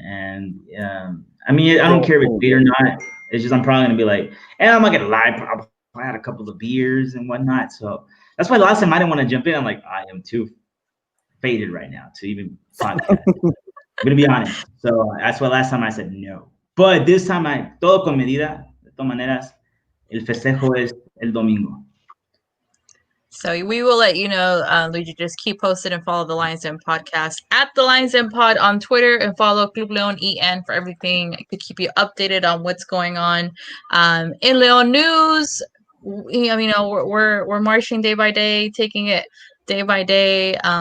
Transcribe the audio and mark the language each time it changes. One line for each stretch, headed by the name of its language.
English: And I mean, I don't care if it's late or not. It's just I'm probably going to be like, and I'm not going to lie, I had a couple of beers and whatnot. So that's why last time I didn't want to jump in. I'm like, I am too faded right now to even podcast. I'm going to be honest. So that's why last time I said no. But this time
Spanish: todo con medida. De todas maneras, el festejo es el domingo.
English: So we will let you know, Luigi. Just keep posted and follow the Lions Den podcast at the Lions Den Pod on Twitter, and follow Club Leon EN for everything to keep you updated on what's going on in Leon news. You know, we're marching day by day, taking it day by day.